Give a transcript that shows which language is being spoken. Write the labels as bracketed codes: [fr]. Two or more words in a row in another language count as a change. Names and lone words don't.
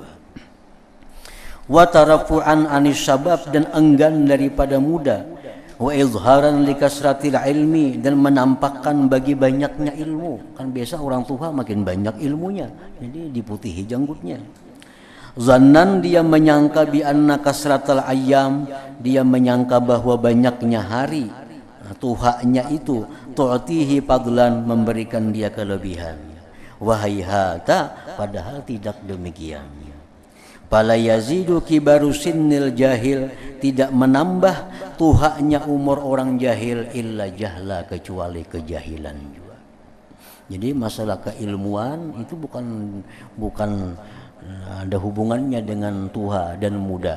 [ar] Wa tarafu'an anis sabab, [bjn] dan enggan daripada muda. [ar] Wa izharan likasratil ilmi, [bjn] dan menampakkan bagi banyaknya ilmu. Kan biasa orang tuha makin banyak ilmunya, jadi diputihi janggutnya. [ar] Zannan, [bjn] dia menyangka [ar] bi anna kasratal ayyam, [bjn] dia menyangka bahwa banyaknya hari, tuhanya itu [ar] tu'tihi fadlan, [bjn] memberikan dia kelebihan. Wahayhata, padahal tidak demikian. [ar] Fala yazidu kibaru sinnil jahil, [bjn] tidak menambah tuhanya umur orang jahil [ar] illa jahla, [bjn] kecuali kejahilan juga. Jadi masalah keilmuan itu bukan ada hubungannya dengan tuha dan muda.